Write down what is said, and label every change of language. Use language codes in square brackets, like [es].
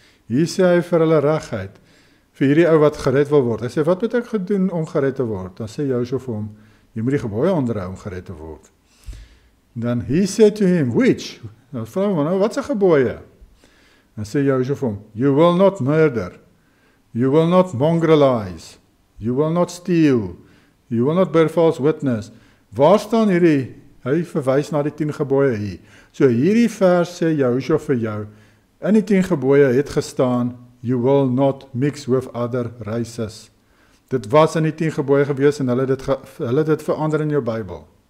[af] Hier sê hy vir hulle reguit, vir hierdie ou wat gered wil word. Hy sê, wat moet ek gedoen om gered te word? Dan sê Joshua vir hom, jy moet die gebooie onderhou om gered te word. Dan [en] he said to him, which? [af] Nou vra hom, nou, wat is 'n gebooie? Dan sê Joshua vir hom, [en] you will not murder, you will not mongrelize, you will not steal, you will not bear false witness. [af] Waar staan hierdie? Hy verwys na die 10 gebooie hier. So hierdie vers sê Joshua vir jou, in die 10 gebooie het gestaan, [en] you will not mix with other races. [af] Dit was in die 10 gebooie gewees en hulle dit verander in jou Bybel.